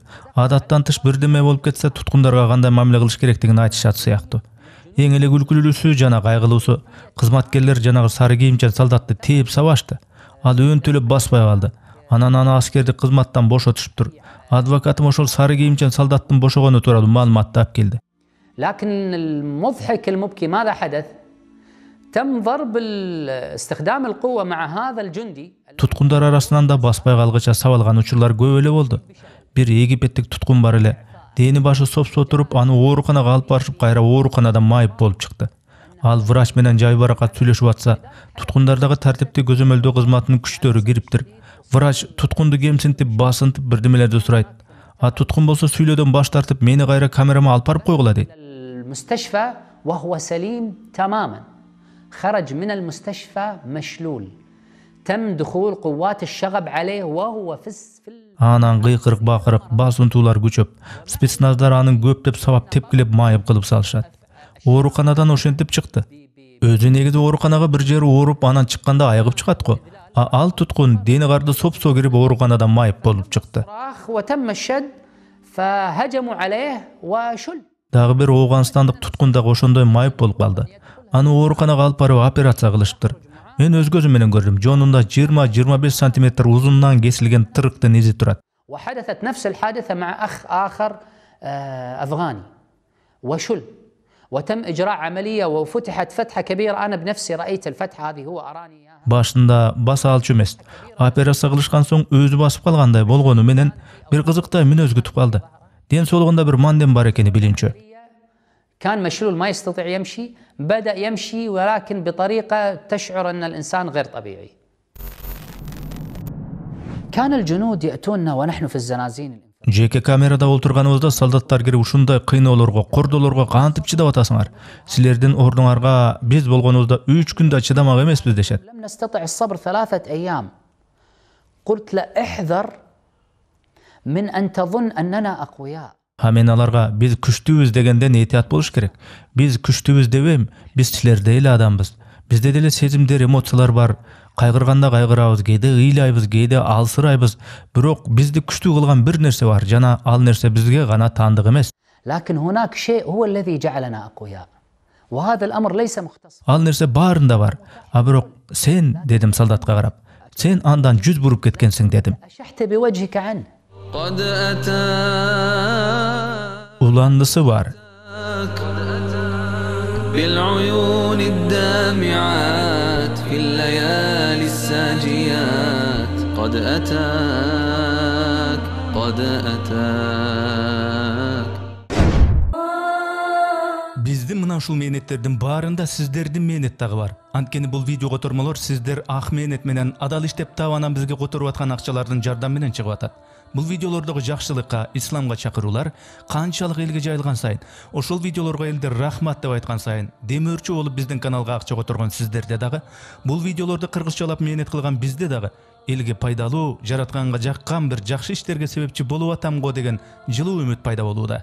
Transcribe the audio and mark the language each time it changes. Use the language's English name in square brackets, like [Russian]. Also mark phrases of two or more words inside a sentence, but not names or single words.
[Kyrgyz] Адаттан тыш бирдеме болуп кетсе, туткундарга кандай мамиле кылыш керектигин айтышат сыяктуу. Эң эле күлкүлүүсү жана кайгылуусу, кызматкерлер жанагы сары кийимчен солдатты тээп сабашты. Ал өөнтөлөп баспай калды. Анан аны аскердик кызматтан бошотушуптур. Адвокатым ошол сары кийимчен солдаттын бошогону тууралуу маалыматты алып келди. [Arabic] لكن المضحك المبكي ماذا حدث؟ تم ضرب استخدام القوة مع هذا الجندي. [Kyrgyz] Туткундар арасынан да баспай калгыча сабалган учурлар көп эле болду. Бир египеттик туткун бар эле. Дени башы сопсо туруп, аны ооруканага алып барышып, кайра ооруканада майып болуп чыкты. Ал врач менен жайбаракат сүйлөшүп атса, туткундардагы тартипти көзөмөлдөө кызматынын күчтөрү кириптир. Врач туткунду кемсинтип, басынтып бирдемелерди сурайт. А туткун болсо сүйлөөдөн баш тартып, мени кайра камерама алып барып койгула дейт. [Arabic] المستشفى وهو سليم تماما. خرج من المستشفى مشلول. تم دخول قوات الشغب عليه وهو في [Kyrgyz] Анан кыйкырык бакырык, басынтуулар күчөп, спецназдар анын көптөп сабап тепкилеп майып кылып салышат. Ооруканадан ошентип чыкты. Өзү негизи ооруканага бир жери ооруп, анан чыкканда айыгып чыгат го. А ал туткун дени карды сопсо кирип ооруканадан майып болуп чыкты. [Arabic] وتم الشد فهجموا عليه وشل. [Kyrgyz] Дагы бир Ооганстандык туткун дагы ошондой майып болуп калды. Аны ооруканага алып барып операция кылышыптыр. Мен өз көзүм менен көрдүм. Жонунда 20-25 сантиметр узундан кесилген тырыктын изи турат. [Arabic] وحدثت نفس الحادثة مع أخ آخر أفغاني وشل. وتم إجراء عملية وفتحت فتحة كبيرة. أنا بنفسي رأيت الفتحة هذه هو أراني إياها. [Kyrgyz] Башында баса алчу эмес. Операция кылышкан соң өзү басып калгандай болгону менен бир кызыктай мүнөз күтүп калды. Ден соолугунда бир мандем бар экени билинчү. [Arabic] كان مشلول ما يستطيع يمشي. بدأ يمشي ولكن بطريقة تشعر أن الإنسان غير طبيعي. كان الجنود يأتوننا ونحن في الزنازين. [Kyrgyz] Жеке камерада олтурганыбызда солдаттар кирип ушундай кыйноолорго, кордолорго кантип чыдап атасыңар? Силердин ордуңарга биз болгонубузда 3 күндө чыдамак эмеспиз дешет. [Arabic] لم نستطع الصبر 3 أيام. قلت لا احذر من أن تظن أننا أقوياء. [Kyrgyz] Мен аларга биз күчтүүбүз дегенден этият болуш керек. Биз күчтүүбүз дебейм, биз силердей эле адамбыз. Бизде деле сезимдер, эмоциялар бар. Кайгырганда кайгырабыз, кээде ыйлайбыз, кээде алсырайбыз. Бирок бизди күчтүү кылган бир нерсе бар, жана ал нерсе бизге гана таандык эмес. [Arabic] لكن هناك شيء هو الذي جعلنا أقوياء. وهذا الأمر ليس مختص. [Kyrgyz] Ал нерсе баарында бар. А бирок сен, дедим солдатка карап, сен андан жүз буруп кеткенсиң дедим. [Arabic] أشحت بوجهك عنه. قد أتى [Kyrgyz] Уландысы бар. [Arabic] بالعيون الدامعات في الليالي الساجيات قد أتاك قد أتاك. [Kyrgyz] Биздин мына ушул мээнеттердин баарында сиздердин мээнет дагы бар. Анткени бул видео котормолор сиздер ак мээнет менен адал иштеп таап анан бизге которуп аткан акчалардын жардамы менен чыгып атат. Бул видеолордогу жакшылыкка, исламга чакыруулар канчалык элге жайылган сайын, ошол видеолорго элдер рахмат деп айткан сайын, демөөрчү болуп биздин каналга акча которгон сиздерде дагы, бул видеолорду кыргызчалап мээнет кылган бизде дагы элге пайдалуу, жаратканга жаккан бир жакшы иштерге себепчи болуп атамго деген жылуу үмүт пайда болууда.